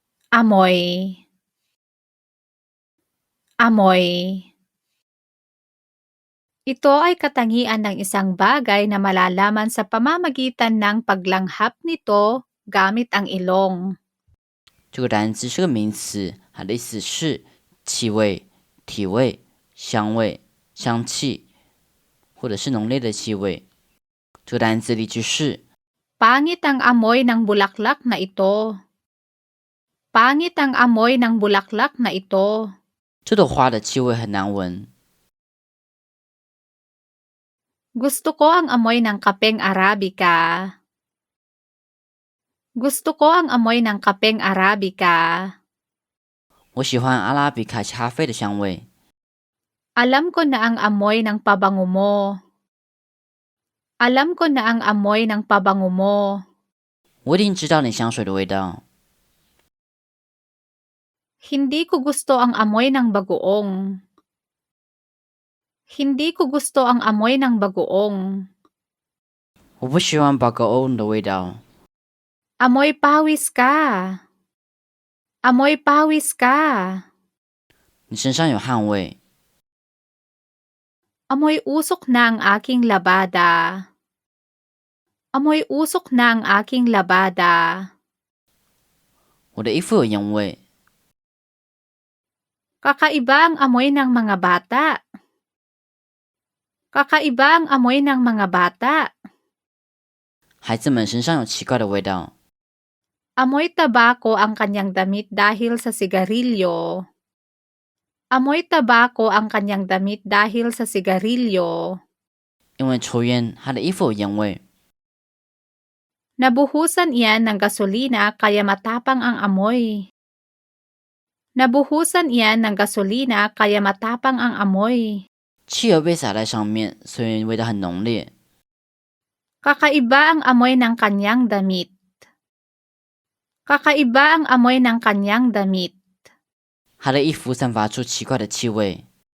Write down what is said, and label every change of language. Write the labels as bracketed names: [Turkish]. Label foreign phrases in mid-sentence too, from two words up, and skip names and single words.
[Filipino] amoy, amoy. Ito ay katangian ng isang bagay na malalaman sa pamamagitan ng paglanghap nito gamit ang ilong. [Chinese] 这个单词是个名词，它的意思是气味、体味、香味、香气，或者是浓烈的气味。这个单词例句是 [Filipino] Pangit ang amoy ng bulaklak na ito. Pangit ang amoy ng bulaklak na ito. [Chinese] 这朵花的气味很难闻。 [Filipino] Gusto ko ang amoy ng kapeng Arabica. Gusto ko ang amoy ng kapeng Arabica. [Chinese] 我喜欢阿拉比卡咖啡的香味。 [Filipino] Alam ko na ang amoy ng pabango mo. Alam ko na ang amoy ng pabango mo. [Chinese] 我一定知道你香水的味道。 [Filipino] Hindi ko gusto ang amoy ng bagoong. Hindi ko gusto ang amoy ng bagoong. [Chinese] 我不喜欢宝格欧的味道。 [Filipino] Amoy pawis ka. Amoy pawis ka. [Chinese] 你身上有汗味。 [Filipino] Amoy usok na ang aking labada. Amoy usok na ang aking labada. [Chinese] 我的衣服有烟味。 [Filipino] Kakaiba ang amoy ng mga bata. Kakaiba ang amoy ng mga bata. [Chinese] 孩子们身上有奇怪的味道。 [Filipino] Amoy tabako ang kanyang damit dahil sa sigarilyo. Amoy tabako ang kanyang damit dahil sa sigarilyo. [Chinese] 因为抽烟，他的衣服有烟味。 [Filipino] Nabuhusan iyan ng gasolina kaya matapang ang amoy. Nabuhusan iyan ng gasolina kaya matapang ang amoy. [Chinese] 汽油被洒在上面，所以味道很浓烈。 [Filipino] Kakaiba ang amoy ng kanyang damit. Kakaiba ang amoy ng kanyang damit. [Chinese] 他的衣服散发出奇怪的气味。